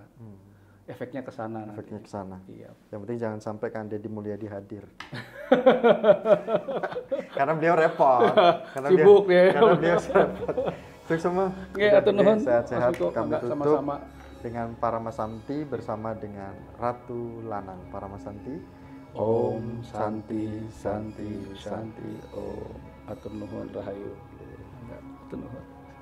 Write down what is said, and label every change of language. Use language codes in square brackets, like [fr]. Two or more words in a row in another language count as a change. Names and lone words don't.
[id] Efeknya ke sana. Efeknya ke sana. Iya. Yang penting jangan sampai Kang Deddy Mulyadi hadir. Karena beliau repot. Sibuk ya. Karena beliau repot. Sukses semua. Sehat-sehat kami tutup sama-sama dengan Paramasanti bersama dengan Ratu Lanang. Paramasanti. [sa] Om Santi Santi Santi Om. [su] Atur nuhun rahayu. Atur nuhun.